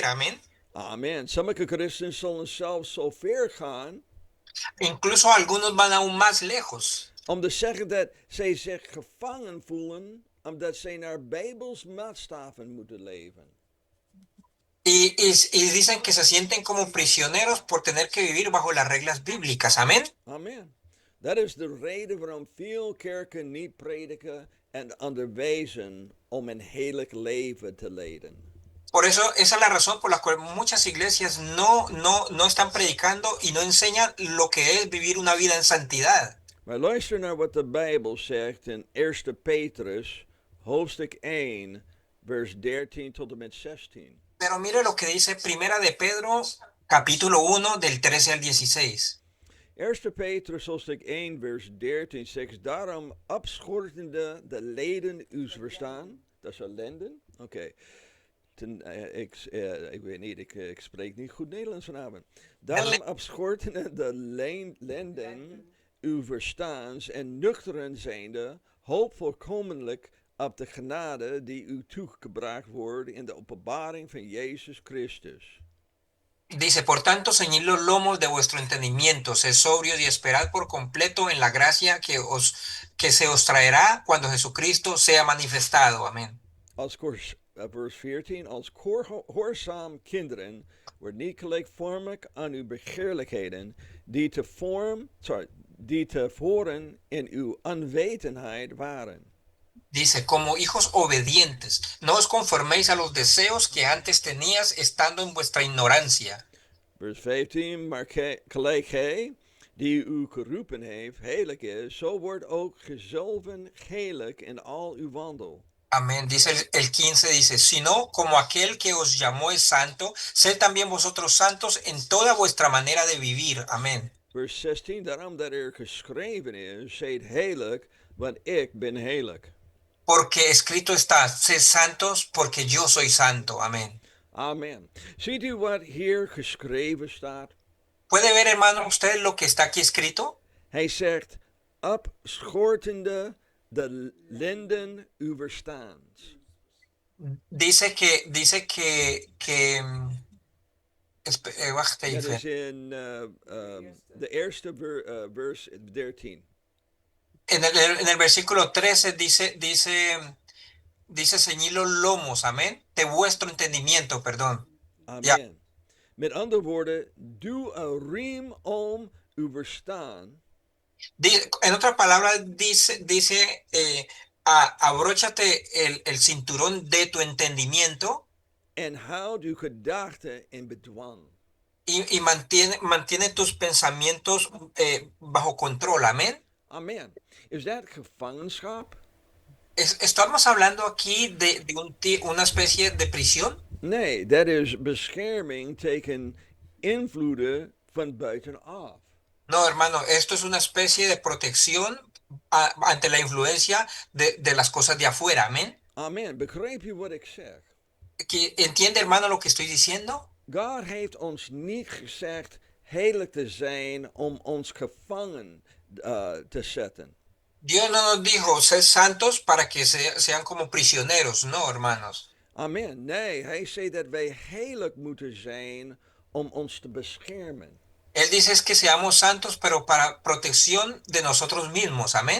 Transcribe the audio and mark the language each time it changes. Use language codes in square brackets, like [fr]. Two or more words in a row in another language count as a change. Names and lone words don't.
[es] Amén. [nl] Amen. Sommige christenen zullen zelfs zo ver gaan [es] Incluso algunos van aún más lejos. [nl] om te zeggen dat zij zich gevangen voelen omdat zij naar Bijbels maatstaven moeten leven. [es] Y dicen que se sienten como prisioneros por tener que vivir bajo las reglas bíblicas. Amén. [nl] Amen. Dat is de reden waarom veel kerken niet prediken en onderwijzen om een heilig leven te leiden. [es] Por eso, esa es la razón por la cual muchas iglesias no están predicando y no enseñan lo que es vivir una vida en santidad. [nl] Maar luister naar wat de Bijbel zegt in 1 Petrus, hoofdstuk 1, vers 13 tot en met 16. [es] Pero mire lo que dice Primera de Pedro, capítulo 1, del 13 al 16. [nl] 1 Petrus, hoofdstuk 1, vers 13 zegt, daarom abschortende de leden uws verstaan. Dat is lenden? Oké. Ik weet niet, ik spreek niet goed Nederlands vanavond. Daarom abschortende de lenden uw verstaans en nuchteren zijnde, hoop volkomenlijk op de genade die u toegebracht wordt in de openbaring van Jezus Christus. [es] Dice, por tanto, ceñid los lomos de vuestro entendimiento, sed sobrios y esperad por completo en la gracia que se os traerá cuando Jesucristo sea manifestado. Amén. [nl] Vers 14, als gehoorzaam kinderen, wordt niet gelijkvormig aan uw begeerlijkheden, die tevoren in uw onwetendheid waren. [es] Dice, como hijos obedientes, no os conforméis a los deseos que antes tenías estando en vuestra ignorancia. [nl] Vers 15, maar gelijk gij, die u geroepen heeft, heilig is, zo wordt ook gezalven heilig in al uw wandel. [es] Amén. Dice el 15, dice, sino como aquel que os llamó es santo, sed también vosotros santos en toda vuestra manera de vivir. Amén. [nl] Vers 16, daarom dat er geschreven is, zijt heilig, want ik ben heilig. [es] Porque escrito está, sed santos porque yo soy santo. Amén. [nl] Amen. Ziet u wat hier geschreven staat? [es] ¿Puede ver, hermano, usted lo que está aquí escrito? [nl] Hij zegt, abschortende de lenden uw verstaans. [es] Dice que wacht [nl] Dat even. is in de eerste vers 13. [es] En el versículo 13 dice ceñid los lomos, amén, de vuestro entendimiento, perdón. [nl] Amen. Ja. Met andere woorden, doe een riem om uw verstaan. [es] En otras palabras, dice abróchate el cinturón de tu entendimiento [nl] En houd uw gedachten in bedwang. [es] y mantiene tus pensamientos bajo control, amén. [nl] Amen. Is dat gevangenschap? [es] ¿Estamos hablando aquí de una especie de prisión? [nl] Nee, dat is bescherming tegen invloeden van buitenaf. [es] No, hermano, esto es una especie de protección ante la influencia de las cosas de afuera, amén. [nl] Amen. Begrijp je wat ik zeg? [es] ¿Entiende, hermano, lo que estoy diciendo? [nl] God heeft ons niet gezegd heilig te zijn om ons gevangen te zetten. [es] Dios no nos dijo ser santos para que sean como prisioneros, no, hermanos. [nl] Amen. Nee, hij zei dat wij heilig moeten zijn om ons te beschermen. [es] Él dice es que seamos santos, pero para protección de nosotros mismos, amén.